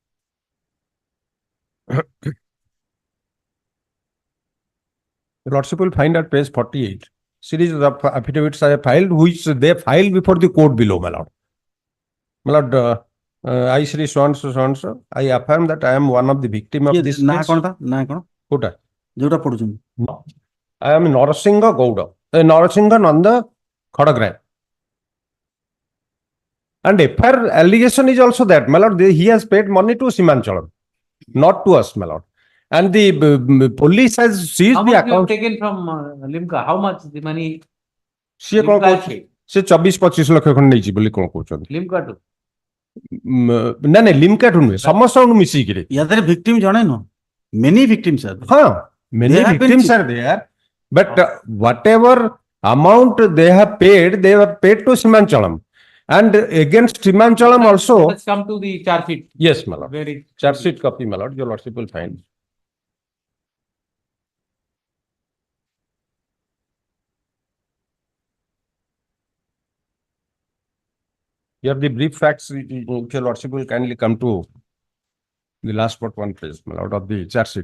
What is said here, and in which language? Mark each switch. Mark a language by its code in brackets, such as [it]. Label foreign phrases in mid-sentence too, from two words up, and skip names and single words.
[en] Your lordship will find at page 48. Series of affidavits I have filed, which they filed before the court below, my lord. My lord, I, Shri so-and-so, I affirm that I am one of the victims of this case. [or] ନା କଣ ତା ନା କଣ କୋଉଟା ଯୋଉଟା ପଢୁଛନ୍ତି [en] I am Narasingha Gowda. Narasinghan on the Khodagram. And FIR allegation is also that, my lord, he has paid money to Simanchalam, not to us, my lord. And the police has seized How the much you have account. taken from Limca? How much the money? [or] ସିଏ କଣ କହୁଛି ସେ 24-25 ଲକ୍ଷ ଖଣ୍ଡେ ନେଇଛି ବୋଲି କଣ କହୁଛନ୍ତି [en] Limca to? [or] ନା ନାଇଁ ଲିମକା ଠୁ ନୁହେଁ ସମସ୍ତଙ୍କୁ ମିଶିକିରି [en] Yeah, there are victims, jane no. Many victims are there. [or] ହଁ many [en] They have been victims are there but whatever amount they have paid to Simanchalam and against Simanchalam also. Let's come to the charge sheet. Yes, my lord. Very Charge sheet copy, my lord. Your lordship will find. Here the brief facts, your lordship will kindly come to the last but one page, my lord, of the charge sheet.